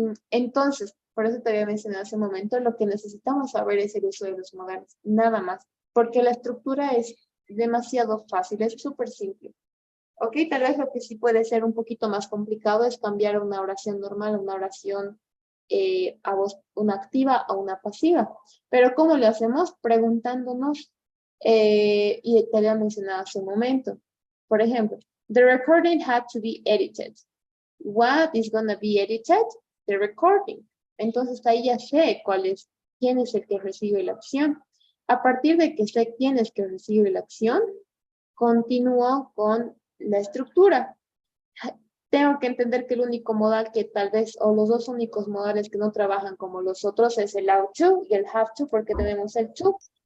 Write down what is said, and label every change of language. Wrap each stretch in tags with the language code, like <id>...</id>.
<es>Entonces, por eso te había mencionado hace un momento, lo que necesitamos saber es el uso de los modales, nada más, porque la estructura es demasiado fácil, es súper simple. Ok, tal vez lo que sí puede ser un poquito más complicado es cambiar una oración normal a una oración a voz, una activa a una pasiva. Pero ¿cómo lo hacemos? Preguntándonos, y te había mencionado hace un momento. Por ejemplo,</es> <en>the recording had to be edited. What is going to be edited? The recording.</en> <es>Entonces ahí ya sé quién es el que recibe la acción. A partir de que sé quién es el que recibe la acción, continúo con la estructura. Tengo que entender que el único modal que tal vez, o los dos únicos modales que no trabajan como los otros es el ought to y el have to, porque tenemos el to.</es>